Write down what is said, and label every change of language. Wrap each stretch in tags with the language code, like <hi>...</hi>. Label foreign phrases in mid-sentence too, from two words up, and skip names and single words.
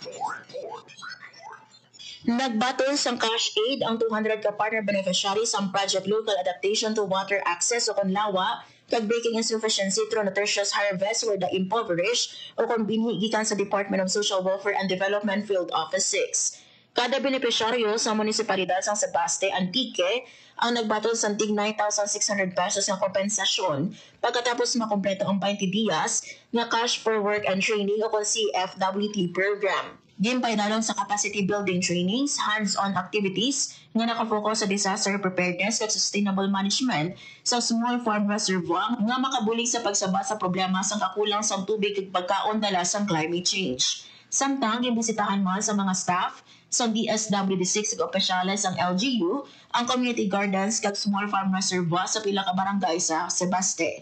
<hil>Nagbaton sang</hil> <en>cash aid</en> <hil>ang 200 ka</hil> <en>partner beneficiaries</en> <hil>sa Project Local Adaptation to Water Access o Lawa kag Breaking Insufficiency through Nutritious Harvest for the Impoverished o kung binhi gikan sa Department of Social Welfare and Development Field Office 6. Kada benepisyaryo sa munisipalidad sang Sebaste Antique ang nagbaton sang tig 9,600 pesos nga kompensasyon pagkatapos makompleto ang 20 dias nga Cash for Work and Training o kung CFWT program. Gimpaydalong sa</hil> <en>capacity building trainings, hands-on activities</en> <hil>nga nakafocus sa</hil> <en>disaster preparedness</en> <hil>at</hil> <en>sustainable management</en> <hil>sa</hil> <en>small farm reservoir</en> <hil>nga makabulig sa pagsaba sa problema sa kakulang sa tubig ug pagkaon dala sa</hil> <en>climate change.</en> <hil>Samtang gimbisitahan man sa mga staff sa DSWD6 ug opisyales ang LGU ang</hil> <en>community gardens</en> <hil>kag</hil> <en>small farm reservoir</en> <hil>sa pila ka barangay sa Sebaste.</hil>